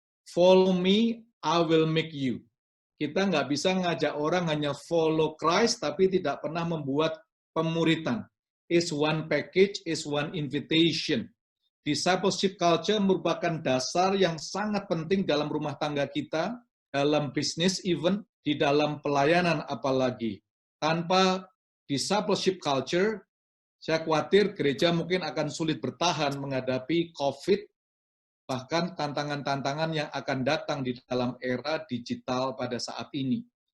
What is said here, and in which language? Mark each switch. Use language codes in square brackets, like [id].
[en] Follow me, I will make you. [id] Kita nggak bisa ngajak orang hanya follow Christ, tapi tidak pernah membuat pemuritan. [en] Is one package, is one invitation. [id] Discipleship culture merupakan dasar yang sangat penting dalam rumah tangga kita, dalam bisnis even, di dalam pelayanan apalagi. Tanpa discipleship culture, saya khawatir gereja mungkin akan sulit bertahan menghadapi COVID, bahkan tantangan-tantangan yang akan datang di dalam era digital pada saat ini.